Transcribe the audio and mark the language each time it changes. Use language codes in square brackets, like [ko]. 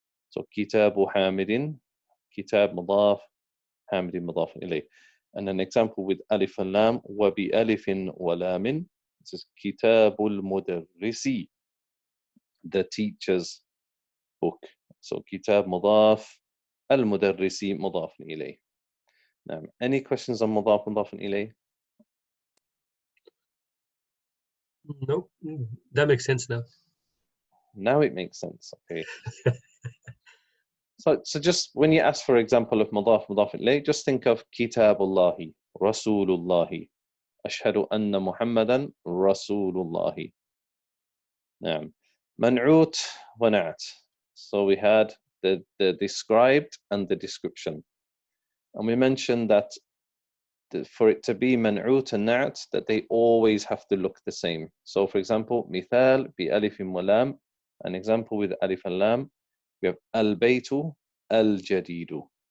[ar] So kitabu hamidin, kitab mudaf, hamidin mudafun ilayh. [en] And an example with alif and lam, [ar] وبألف ولام. [en] This is [ar] كتاب المدرس, [en] the teacher's book. [ar] So كتاب مضاف, المدرس مضاف إليه. نعم. [en] Any questions on مضاف مضاف إليه? No, that makes sense now. Now it makes sense. Okay. So just when you ask for example of مضاف مضاف إليه, just think of [ar] كتاب الله, رسول الله, [en] أشهد أن محمدا رسول الله. [ar] نعم. منعوت ونعت. [en] So we had the described and the description. And we mentioned that for it to be منعوت and na'at, that they always have to look the same. So for example, مثال بألف ولام, an example with ألف and lam, we have [ar] البيت الجديد.